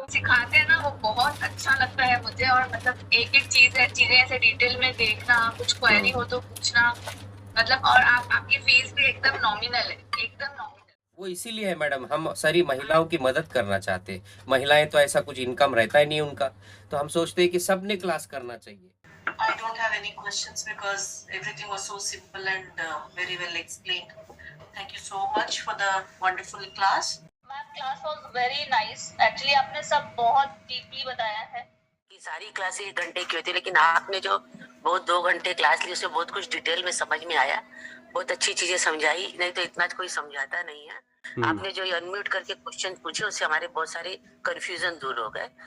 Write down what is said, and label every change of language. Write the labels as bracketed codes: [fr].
[hi] सिखाते हैं ना, वो बहुत अच्छा लगता है मुझे। और मतलब एक एक चीजें ऐसे डिटेल में देखना, कुछ क्वेरी हो तो पूछना, मतलब और आपकी फीस भी एकदम नॉमिनल है, एकदम नॉमिनल। वो इसीलिए है मैडम, हम सारी महिलाओं की मदद करना चाहते हैं। महिलाएं तो ऐसा कुछ इनकम रहता ही नहीं उनका, तो हम सोचते हैं कि सबने क्लास करना चाहिए। [en] I don't have any questions because everything was so simple and very well explained. Thank you so much for the wonderful class. Ma'am class was very nice. [hi] Actually आपने सब बहुत डीपली बताया है। कि सारी क्लास 1 घंटे की होती है, लेकिन आपने जो बहुत 2 घंटे क्लास ली, उसमें बहुत कुछ डिटेल में समझ में आया, बहुत अच्छी चीजें समझाई। नहीं तो इतना कोई समझाता नहीं है। आपने जो अनम्यूट करके क्वेश्चन पूछे, उससे हमारे बहुत सारे कंफ्यूजन दूर हो गए।